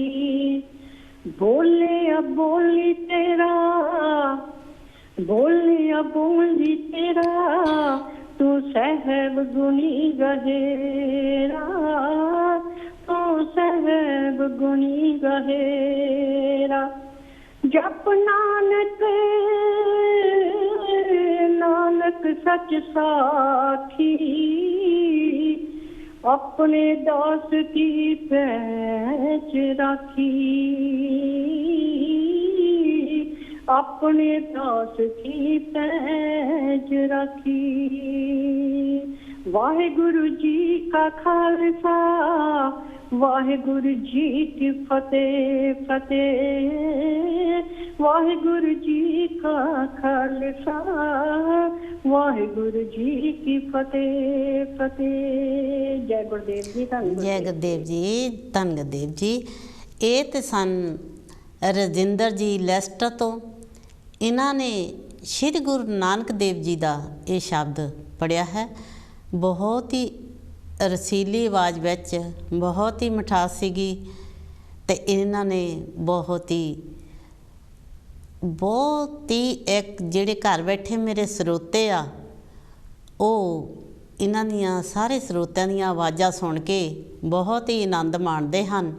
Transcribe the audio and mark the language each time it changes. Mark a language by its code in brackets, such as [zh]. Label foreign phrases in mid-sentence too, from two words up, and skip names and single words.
[hi] बोले अब बोली तेरा, बोले अब बोली तेरा, तू सहब गुणी गहेरा, तू सहब गुणी गहेरा, जप नानक नानक सच साखी, अपने दास की पैच राखी, अपने दास की पैच राखी, वाहिगुरु जी का खालसा, वाहिगुरु जी की फतेह फतेह, वाहिगुरु जी का खालसा, वाहिगुरु जी की फतेह फतेह। जय गुरुदेव जी। जय गुरुदेव जी, धन गुरुदेव जी। [pa] ਇਹ ਤੇ ਸਨ ਰਜਿੰਦਰ ਜੀ ਲੈਸਟਰ ਤੋਂ। ਇਹਨਾਂ ਨੇ ਸ਼੍ਰੀ ਗੁਰੂ ਨਾਨਕ ਦੇਵ ਜੀ ਦਾ ਇਹ ਸ਼ਬਦ ਪੜ੍ਹਿਆ ਹੈ। ਬਹੁਤ ਹੀ ਰਸੀਲੀ ਆਵਾਜ਼ ਵਿੱਚ, ਬਹੁਤ ਹੀ ਮਿਠਾਸ ਸੀਗੀ ਅਤੇ ਇਹਨਾਂ ਨੇ ਬਹੁਤ ਹੀ ਇੱਕ ਜਿਹੜੇ ਘਰ ਬੈਠੇ ਮੇਰੇ ਸਰੋਤੇ ਆ, ਉਹ ਇਹਨਾਂ ਦੀਆਂ ਸਾਰੇ ਸਰੋਤਿਆਂ ਦੀਆਂ ਆਵਾਜ਼ਾਂ ਸੁਣ ਕੇ ਬਹੁਤ ਹੀ ਆਨੰਦ ਮਾਣਦੇ ਹਨ।